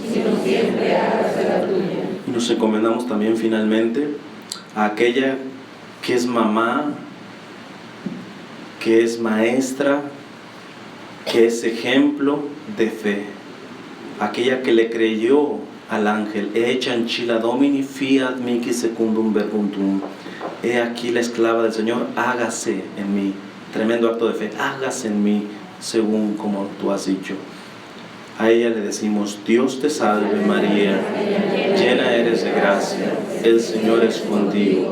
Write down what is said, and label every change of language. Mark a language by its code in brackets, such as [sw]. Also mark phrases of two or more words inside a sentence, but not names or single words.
[es] Y nos encomendamos también finalmente a aquella que es mamá, que es maestra, que es ejemplo de fe. Aquella que le creyó al ángel: [la] Ecce ancilla Domini, fiat mihi secundum verbum tuum. [es] He aquí la esclava del Señor, hágase en mí. Tremendo acto de fe, hágase en mí según como tú has dicho. A ella le decimos: Dios te salve María, llena eres de gracia, el Señor es contigo.